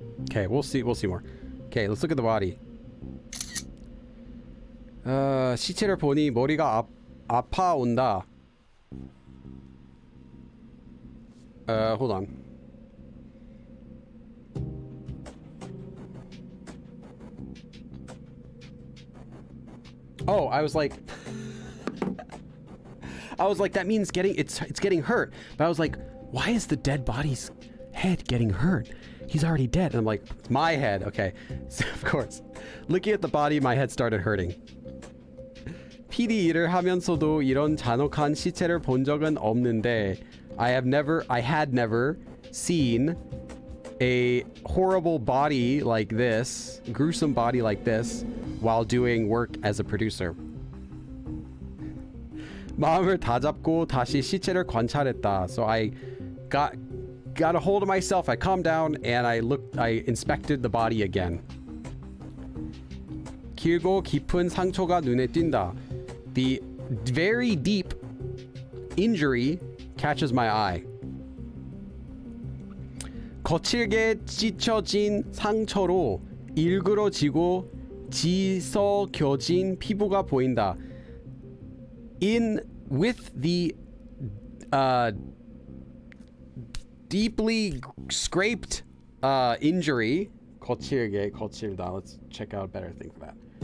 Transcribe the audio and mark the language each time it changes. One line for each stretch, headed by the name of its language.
English: Okay, we'll see more. Okay, let's look at the body.
Korean: 시체를 보니 머리가 아파온다.
English: Hold on. Oh, I was like that means it's getting hurt. But I was like, why is the dead body's head getting hurt? He's already dead. And I'm like, it's my head. Okay. So of course, looking at the body, my head started hurting.
Korean: PD 일을 하면서도 이런 잔혹한 시체를 본 적은 없는데
English: I had never seen a horrible body like this, gruesome body like this, while doing work as a producer.
Korean: 마음을 다잡고 다시 시체를 관찰했다.
English: So I got a hold of myself. I calmed down and I inspected the body again.
Korean: 길고 깊은 상처가 눈에 띈다.
English: The very deep injury catches my eye.
Korean: 거칠게 찢혀진 상처로 일그러지고 지석여진 피부가 보인다.
English: With the deeply scraped injury, 거칠다. Let's check out a better thing for that.